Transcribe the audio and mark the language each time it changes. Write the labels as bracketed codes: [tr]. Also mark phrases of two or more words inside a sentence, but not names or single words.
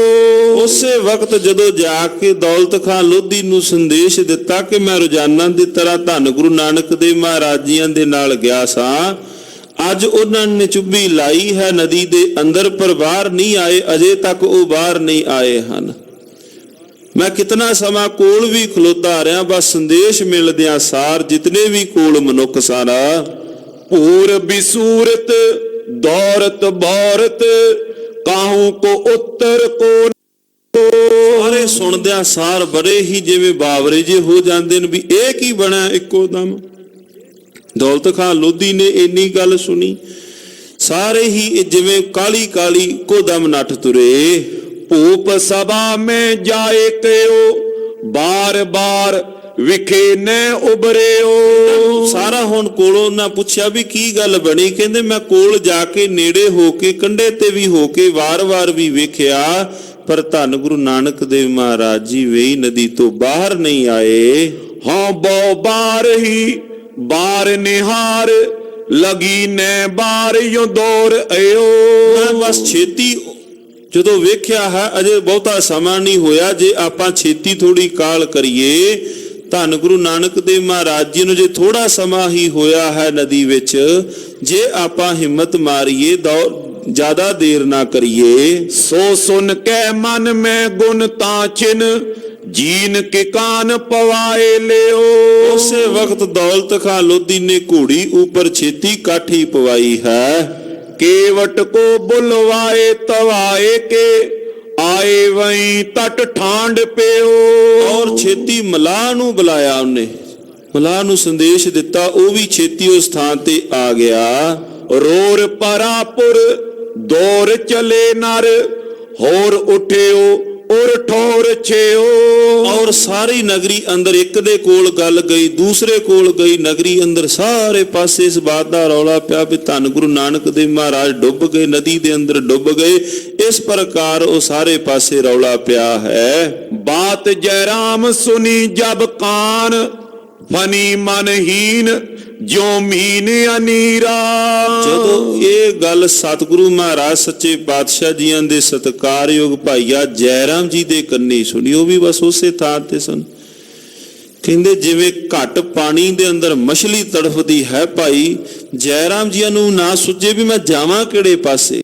[pa] ਉਸੇ ਵਕਤ ਜਦੋਂ ਜਾ ਕੇ ਦੌਲਤ ਖਾਨ ਲੋਧੀ ਨੂੰ ਸੰਦੇਸ਼ ਦਿੱਤਾ ਕਿ ਮੈਂ ਰੋਜ਼ਾਨਾ ਦੀ ਤਰ੍ਹਾਂ ਧੰਨ ਗੁਰੂ ਨਾਨਕ ਦੇਵ ਮਹਾਰਾਜ ਜੀਆਂ ਦੇ ਨਾਲ ਗਿਆ ਸਾਂ, ਅੱਜ ਉਹਨਾਂ ਨੇ ਚੁੱਭੀ ਲਾਈ ਹੈ ਨਦੀ ਦੇ ਅੰਦਰ ਪਰ ਬਾਹਰ ਨਹੀਂ ਆਏ, ਅਜੇ ਤੱਕ ਉਹ ਬਾਹਰ ਨਹੀਂ ਆਏ ਹਨ। ਮੈਂ ਕਿਤਨਾ ਸਮਾਂ ਕੋਲ ਵੀ ਖਲੋਤਾ ਰਿਹਾ, ਬਸ ਸੰਦੇਸ਼ ਮਿਲਦਿਆਂ ਸਾਰ ਜਿਤਨੇ ਵੀ ਕੋਲ ਮਨੁੱਖ ਸਾਰਾ [bra] पूर बिसूरत दौरत बौरत काहू को उत्तर को [pa] ਸਾਰੇ ਸੁਣਦਿਆਂ ਸਾਰ ਬੜੇ ਹੀ ਜਿਵੇਂ ਬਾਵਰੇ ਜੇ ਹੋ ਜਾਂਦੇ ਨੇ ਵੀ ਇਹ ਕੀ ਬਣਾ ਇੱਕੋ ਦਮ। ਦੌਲਤ ਖਾਂ ਲੋਧੀ ਨੇ ਇੰਨੀ ਗੱਲ ਸੁਣੀ, ਸਾਰੇ ਹੀ ਜਿਵੇਂ ਕਾਲੀ ਕਾਲੀ ਇੱਕੋ ਦਮ ਨੱਠ ਤੁਰੇ। [bra] भूप सभा में जाए कयो बार बार विखे न उबरियो। [pa] ਸਾਰਾ ਹੁਣ ਕੋਲੋਂ ਉਹਨਾਂ ਪੁੱਛਿਆ ਵੀ ਕੀ ਗੱਲ ਬਣੀ, ਕਹਿੰਦੇ ਮੈਂ ਕੋਲ ਜਾ ਕੇ ਨੇੜੇ ਹੋ ਕੇ ਕੰਢੇ ਤੇ ਵੀ ਹੋ ਕੇ ਵਾਰ-ਵਾਰ ਵੀ ਵੇਖਿਆ, ਪਰ ਧੰਨ ਗੁਰੂ ਨਾਨਕ ਦੇਵ ਮਹਾਰਾਜ ਜੀ ਵੇਈ ਨਦੀ ਤੋਂ ਬਾਹਰ ਨਹੀਂ ਆਏ। [bra] हाँ बो बार ही बार निहार लगी न बार यो दौर आयो। [pa] ਮੈਂ ਬਸ ਛੇਤੀ ਜਦੋਂ ਵੇਖਿਆ ਹੈ, ਅਜੇ ਬਹੁਤਾ ਸਮਾਂ ਨਹੀਂ ਹੋਇਆ, ਜੇ ਆਪਾਂ ਛੇਤੀ ਥੋੜੀ ਕਾਲ ਕਰੀਏ। ਧੰਨ ਗੁਰੂ ਨਾਨਕ ਦੇਵ ਮਹਾਰਾਜ ਜੀ ਨੂੰ ਜੇ ਥੋੜਾ ਸਮਾਂ ਹੀ ਹੋਇਆ ਹੈ ਨਦੀ ਵਿੱਚ, ਜੇ ਆਪਾਂ ਹਿੰਮਤ ਮਾਰੀਏ ਜ਼ਿਆਦਾ ਦੇਰ ਨਾ ਕਰੀਏ। [bra] सो सुन के मन में गुण ताचिन जीन के कान पवाए लियो। [pa] ਉਸੇ ਵਕਤ ਦੌਲਤ ਖਾਂ ਲੋਧੀ ਨੇ ਘੋੜੀ ਉੱਪਰ ਛੇਤੀ ਕਾਠੀ ਪਵਾਈ ਹੈ। [bra] केवट को बुलवाए तवाए के आए वहीं तट ठांड पेओ। [pa] ਔਰ ਛੇਤੀ ਮਲਾਹ ਨੂੰ ਬੁਲਾਇਆ, ਉਹਨੇ ਮਲਾਹ ਨੂੰ ਸੰਦੇਸ਼ ਦਿੱਤਾ, ਉਹ ਵੀ ਛੇਤੀ ਉਸ ਥਾਂ ਤੇ ਆ ਗਿਆ। [bra] रोर परापुर दौर चले नर होर उठेओ और ठोर छेओ। [pa] ਔਰ ਸਾਰੀ ਨਗਰੀ ਅੰਦਰ ਇੱਕ ਦੇ ਕੋਲ ਗੱਲ ਗਈ, ਦੂਸਰੇ ਕੋਲ ਗਈ, ਨਗਰੀ ਅੰਦਰ ਸਾਰੇ ਪਾਸੇ ਇਸ ਬਾਤ ਦਾ ਰੌਲਾ ਪਿਆ ਵੀ ਧੰਨ ਗੁਰੂ ਨਾਨਕ ਦੇਵ ਮਹਾਰਾਜ ਡੁੱਬ ਗਏ, ਨਦੀ ਦੇ ਅੰਦਰ ਡੁੱਬ ਗਏ। ਇਸ ਪ੍ਰਕਾਰ ਉਹ ਸਾਰੇ ਪਾਸੇ ਰੌਲਾ ਪਿਆ ਹੈ। [bra] बात जयराम सुनी जब कान फनी मनहीन जो मीन अनीरा। [pa] ਜਦੋਂ ਇਹ ਗੱਲ ਸਤਿਗੁਰੂ ਮਹਾਰਾਜ ਸੱਚੇ ਪਾਤਸ਼ਾਹ ਜੀਆਂ ਦੇ ਸਤਿਕਾਰਯੋਗ ਭਾਈਆ ਜੈਰਾਮ ਜੀ ਦੇ ਕੰਨੀ ਸੁਣੀ, ਉਹ ਵੀ ਬਸ ਉਸੇ ਥਾਂ ਤੇ ਸਨ। ਕਹਿੰਦੇ ਜਿਵੇਂ ਘੱਟ ਪਾਣੀ ਦੇ ਅੰਦਰ ਮਛਲੀ ਤੜਫਦੀ ਹੈ, ਭਾਈ ਜੈਰਾਮ ਜੀਆਂ ਨੂੰ ਨਾ ਸੁਝੇ ਵੀ ਮੈਂ ਜਾਵਾਂ ਕਿਹੜੇ ਪਾਸੇ।